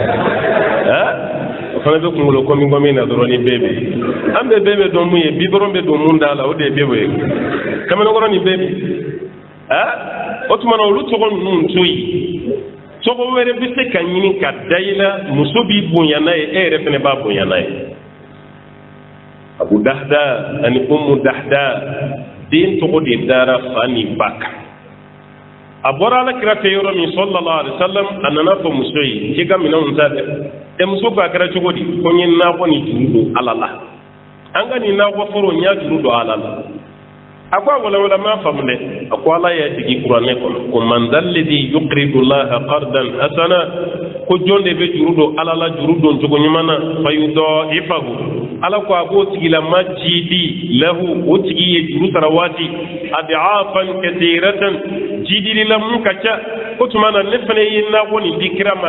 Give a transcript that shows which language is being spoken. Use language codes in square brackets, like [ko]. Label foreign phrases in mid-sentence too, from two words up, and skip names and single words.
[bm] o fana bɛ kunkolo kɔmi na dɔrɔn ni beebi an bɛ beebi dɔn mun ye bi dɔrɔn bɛ don mun da la o de ye beebi ye kamalenkɔrɔ ni beebi o tuma na olu tɔgɔ ninnu to yen tɔgɔ wɛrɛ bɛ se ka ɲini ka da i la muso b'i bonya n'a ye e yɛrɛ fana b'a bonya n'a ye Abu Dahda ani Ummu Dahda den tɔgɔ de dara fa ni ba kan a bɔra Alakira fɛ yɔrɔ min [ar] صلى الله عليه وسلم [bm] a nana fɔ muso ye k'i ka minɛnw ta dɛ muso ko a kɛra cogo di ko n ye nakɔ ni juru don Ala la an ka nin nakɔ foro n y'a juru don Ala la a ko a walawala m'a faamu dɛ a ko Ala y'a jigi kuranɛ kɔnɔ ko [ar] من ذا الذي يقرض الله قرضا حسنا [bm] ko jɔn de bɛ juru don Ala la juru don cogo ɲuman na [ar] فيضاعفه [bm] Ala ko a b'o tigilama ci di lahu o tigi ye juru sara waati [ar] أضعافا كثيرة [bm] jidilila mun ka ca ko tuma na ne fana ye nakɔ nin di kira ma